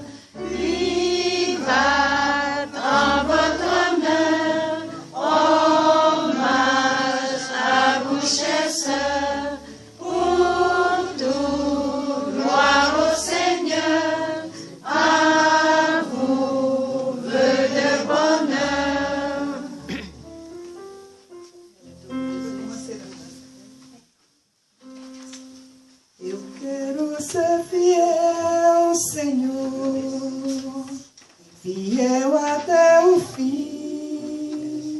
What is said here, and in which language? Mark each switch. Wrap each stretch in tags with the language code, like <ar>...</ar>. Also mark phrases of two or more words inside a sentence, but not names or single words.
<fr>Vivat en votre honneur, hommage à vous, chers sœurs, pour tout, gloire au Seigneur, à vous, vœux de bonheur.</fr> <pt>Eu quero ser fiel, Senhor, fiel até o fim.</pt>